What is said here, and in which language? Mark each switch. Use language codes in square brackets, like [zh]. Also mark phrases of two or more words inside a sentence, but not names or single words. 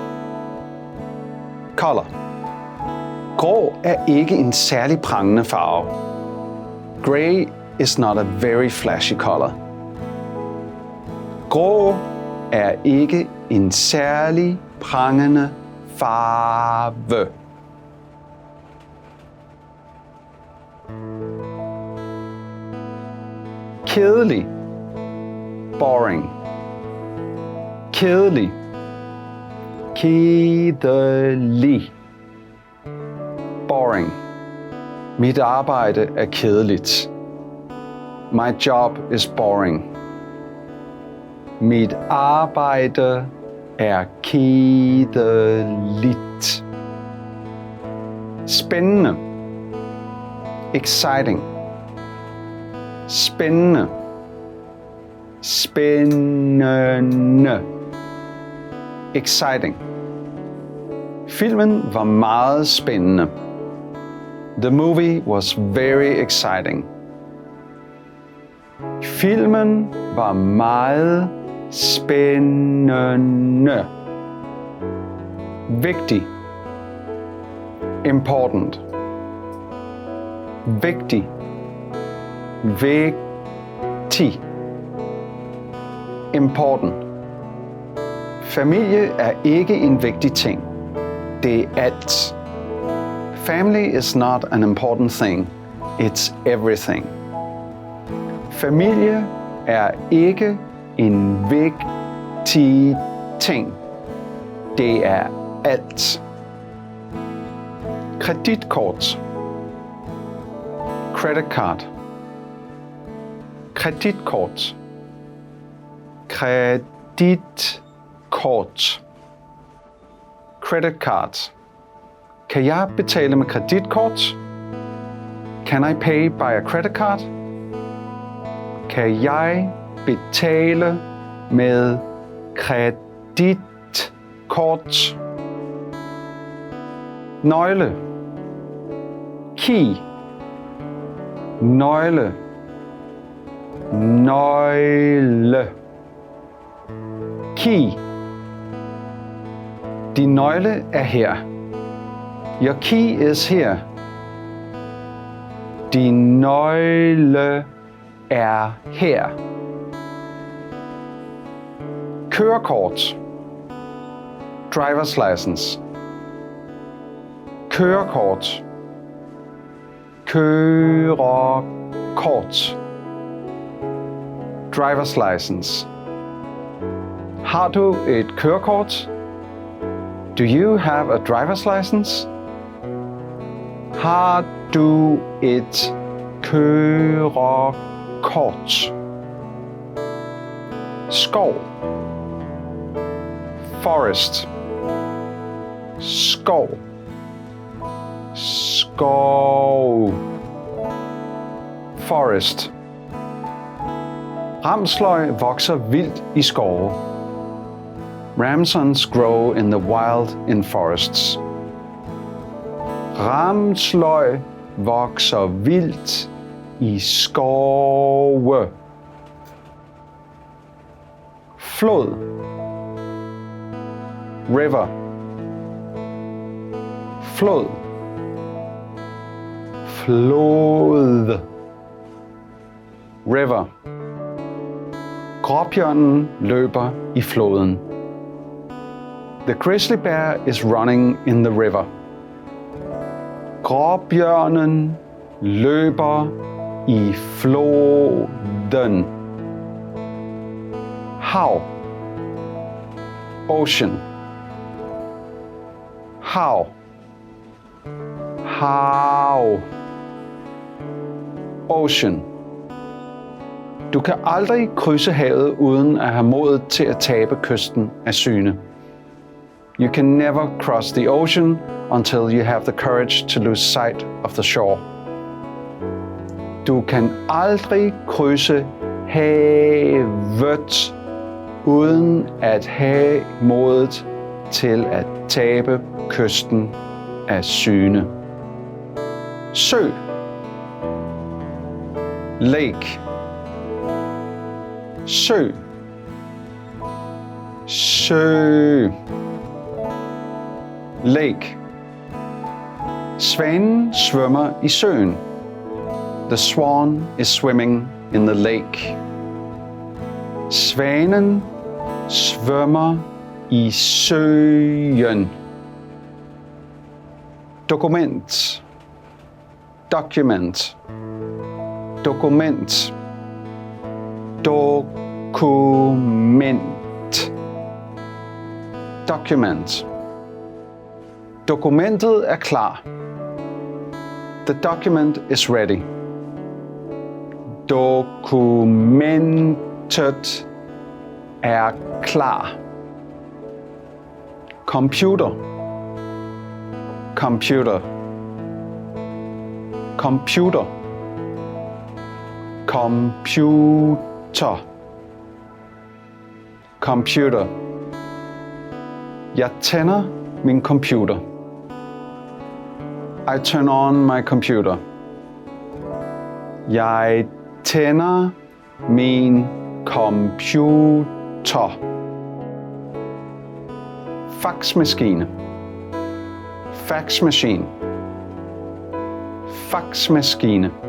[en] Color. [da] Grå er ikke en særlig prangende farve. [en] Grey is not a very flashy color. [da] Grå er ikke en særlig prangende farve. Kedelig. [en] Boring. Kedelig. [da] Kedelig. Boring. Mit arbejde er kedeligt. [en] My job is boring. [da] Mit arbejde er kedeligt. Spændende. Exciting. Spændende. Spændende. [en] Exciting. [da] Filmen var meget spændende. [en] The movie was very exciting. [da] Filmen var meget spændende. Vigtig. Important. Vigtig. Vigtig. [en] Important. [da] Familie er ikke en vigtig ting. Det er alt. [en] Family is not an important thing. It's everything. [da] Familie er ikke en vigtig ting. Det er alt. Kreditkort. [en] Credit card. Kreditkort. [da] Kreditkort. [en] Credit card. [da] Kan jeg betale med kreditkort? [en] Can I pay by a credit card? [da] Kan jeg betale med kreditkort? Nøgle. Key. Nøgle. Nøgle. Key. Din nøgle er her. [en] Your key is here. [da] Din nøgle er her. Kørekort. [en] Driver's license. Kørekort. [da] Kørekort. [en] Driver's license. [da] Har du et kørekort? [en] Do you have a driver's license? [da] Har du et kørekort? Skov. Forest. Skov. Skov. [en] Forest. [da] Ramsløg vokser vildt i skove. [en] Ramsons grow in the wild in forests. [da] Ramsløg vokser vildt i skove. Flod. River. Flod. Flod. [en] River. [da] Gråbjørnen løber i floden. [en] The grizzly bear is running in the river. [da] Gråbjørnen løber i floden. Hav. Ocean. Hav. Hav. [en] Ocean. [da] Du kan aldrig krydse havet uden at have modet til at tabe kysten af syne. [en] You can never cross the ocean until you have the courage to lose sight of the shore. [da] Du kan aldrig krydse havet uden at have modet til at tabe kysten af syne. Sø. Lake. Sø. Sø. Lake. Svanen svømmer i søen. [en] The swan is swimming in the lake. [da] Svanen svømmer i søen. Dokument. Document. Dokument. Dokument. Document. Dokumentet er klar. [en] The document is ready. [da] Dokumentet er klar. Computer. Computer. Computer. Computer. Computer. Jeg tænder min computer. [en] I turn on my computer. [da] Jeg tænder min computer. Faxmaskine. Faxmachine. Faxmaskine.